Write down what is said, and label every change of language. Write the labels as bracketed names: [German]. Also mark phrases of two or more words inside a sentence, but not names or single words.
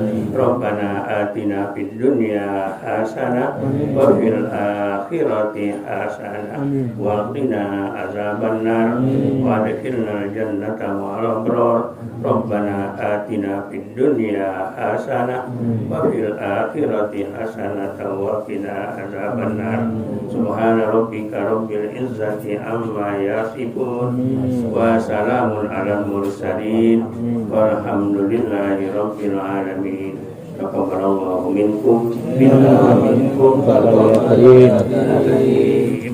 [Arabic] ربنا آتنا في الدنيا حسنة وفي الآخرة حسنة وقنا عذاب النار وأدخلنا الجنة مع الأبرار. ربنا آتنا في الدنيا حسنة وفي الآخرة حسنة وقنا عذاب النار. سبحان ربك رب العزة عما يصفون وسلام على المرسلين والحمد لله رب العالمين. تقبل الله منكم منا ومنكم.